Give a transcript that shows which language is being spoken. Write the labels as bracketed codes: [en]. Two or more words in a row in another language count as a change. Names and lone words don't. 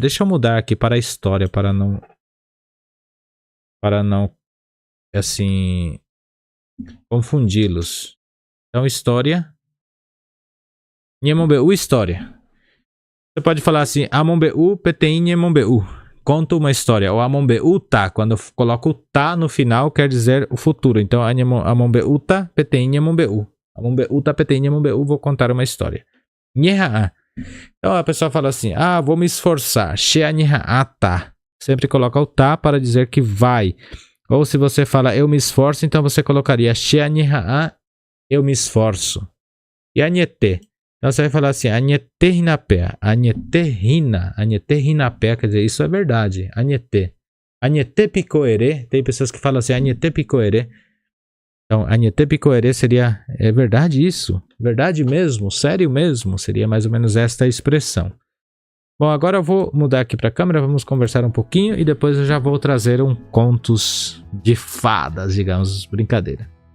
[pt] Deixa eu mudar aqui para a história, para não, assim, confundi-los. Então, história. Nhemombe'u, história. Você pode falar assim, [gn] Amombe'u, petein Nhemombe'u. [pt] Conto uma história. Ou [gn] Amombe'u tá. [pt] Quando eu coloco o tá no final, quer dizer o futuro. Então, [gn] Amombe'u tá, petein Nhemombe'u. Amombe'u tá, petein Nhemombe'u, [pt] vou contar uma história. Nheha'a. Então a pessoa fala assim, vou me esforçar. Tá. Sempre coloca o tá para dizer que vai. Ou se você fala eu me esforço, então você colocaria eu me esforço. E Anhete. Então você vai falar assim, [gn] Anhete hinapé. Anhete hinapé, [pt] quer dizer, isso é verdade. Anhete. [gn] Anhete picoere. [pt] Tem pessoas que falam assim, [gn] Anhete picoere. [pt] Então, [gn] Anhete picoere [pt] seria, é verdade isso? Verdade mesmo? Sério mesmo? Seria mais ou menos esta expressão. Bom, agora eu vou mudar aqui para a câmera, vamos conversar um pouquinho e depois eu já vou trazer contos de fadas, digamos, brincadeira.